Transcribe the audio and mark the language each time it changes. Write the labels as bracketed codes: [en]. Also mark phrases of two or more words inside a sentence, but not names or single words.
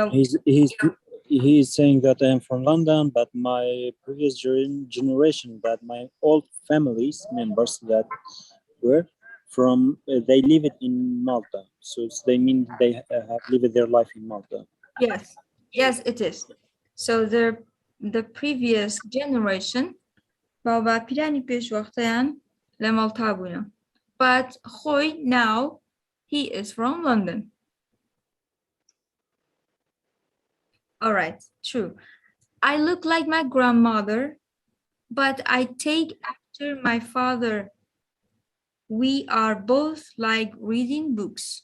[en] He is saying that I am from London, but my previous generation, that my old families members that were from, they live it in Malta. So they mean they have lived their life in Malta. Yes, yes, it is. So the previous generation [ku] بابا پیرانی پیش وقتیان لمالتا بونا. [en] But خوی now he is from London. All right, true. I look like my grandmother, but I take after my father. We are both like reading books.